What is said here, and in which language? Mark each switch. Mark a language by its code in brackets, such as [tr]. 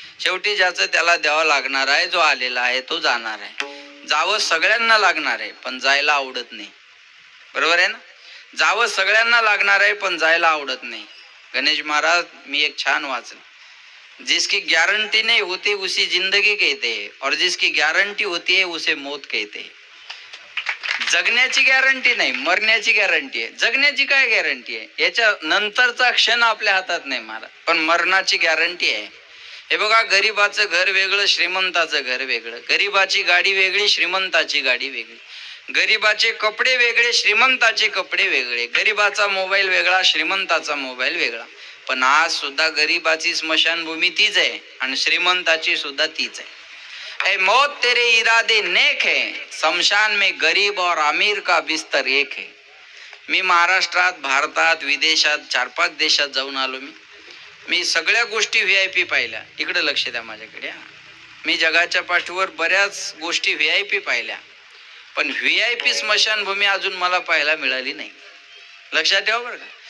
[mr] शेवटी ज्याचं त्याला द्यावं लागणार आहे, जो आलेला आहे तो जाणार आहे. जावं सगळ्यांना लागणार आहे पण जायला आवडत नाही. बरोबर आहे ना? जावं सगळ्यांना लागणार आहे पण जायला आवडत नाही. गणेश महाराज मी एक छान वाचलं, [hi] जिसकी गारंटी नहीं होती उसी जिंदगी कहते हैं, और जिसकी गारंटी होती है उसे मौत कहते हैं. [mr] जगण्याची गॅरंटी नाही, मरण्याची गॅरंटी आहे. जगण्याची काय गॅरंटी आहे? याच्या नंतरचा क्षण आपल्या हातात नाही मला, पण मरणाची गॅरंटी आहे. हे बघा, गरीबाचं घर वेगळं, श्रीमंताचं घर वेगळं. गरीबाची गाडी वेगळी, श्रीमंताची गाडी वेगळी. गरीबाचे कपडे वेगळे, श्रीमंताचे कपडे वेगळे. गरीबाचा मोबाईल वेगळा, श्रीमंताचा मोबाईल वेगळा. पण आज सुद्धा गरीबाची स्मशानभूमी तीच आहे आणि श्रीमंताची सुद्धा तीच आहे. [hi] ए मौत तेरे इरादे नेक है, शमशान में गरीब और अमीर का बिस्तर एक है. [mr] मी महाराष्ट्रात, भारतात, विदेशात 4-5 देशात जाऊन आलो. मी सगळ्या गोष्टी VIP पाहिल्या. इकडे लक्ष द्या माझ्याकडे. मी जगाच्या पाठीवर बऱ्याच गोष्टी VIP पाहिल्या, पण VIP स्मशानभूमी अजून मला पाहायला मिळाली नाही. लक्षात ठेवा बरं का.